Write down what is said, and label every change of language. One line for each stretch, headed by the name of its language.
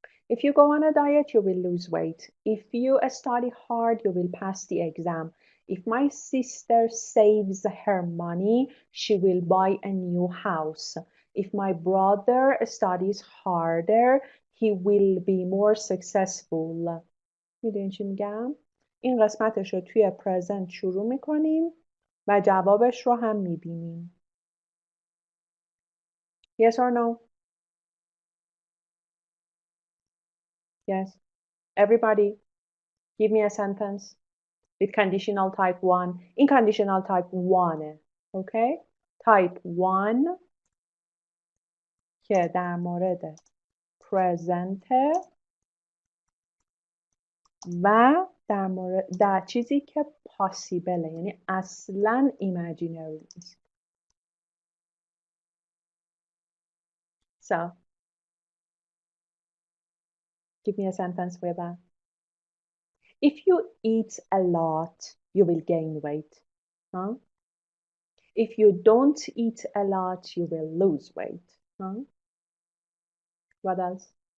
English: If you go on a diet, you will lose weight. If you study hard, you will pass the exam. If my sister saves her money, she will buy a new house. If my brother studies harder, he will be more successful.
Persian: میدونین چی میگم؟ این قسمتش رو توی present شروع میکنیم و جوابش رو هم میبینیم.
English: Yes or no? Yes. Everybody, give me a sentence with conditional type 1.
Persian: این conditional type 1.
English: Okay?
Persian: Type 1 که در مورد present و در چیزی که possible، یعنی اصلا imaginary نیست.
English: So, give me a sentence with that. If you eat a lot, you will gain weight. Huh? If you don't eat a lot, you will lose weight. Huh? What else?